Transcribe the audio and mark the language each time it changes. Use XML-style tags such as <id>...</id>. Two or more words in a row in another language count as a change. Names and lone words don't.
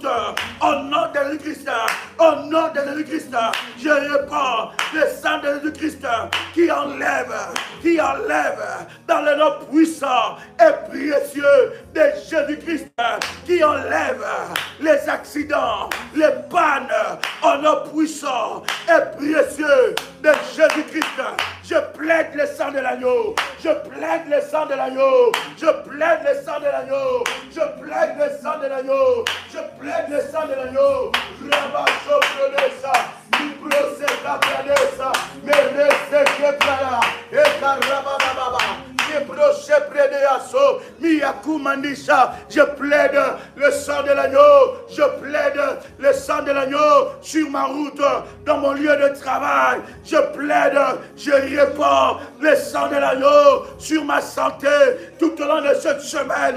<fr>Au nom de Jésus-Christ, au nom de Jésus-Christ, je répands le sang de Jésus-Christ qui enlève dans le nom puissant et précieux de Jésus-Christ, qui enlève les accidents, les pannes, au nom puissant et précieux de Jésus-Christ. Je plaide le sang de l'agneau, je plaide le sang de l'agneau, je plaide le sang de l'agneau, je plaide le sang de l'agneau, je plaide le sang de l'agneau. Rabacho prenesa, mi proseka prenesa, me reseke plana, et karabababa. Je plaide le sang de l'agneau, je plaide le sang de l'agneau sur ma route, dans mon lieu de travail. Je plaide, je répands le sang de l'agneau sur ma santé tout au long de cette semaine.</fr>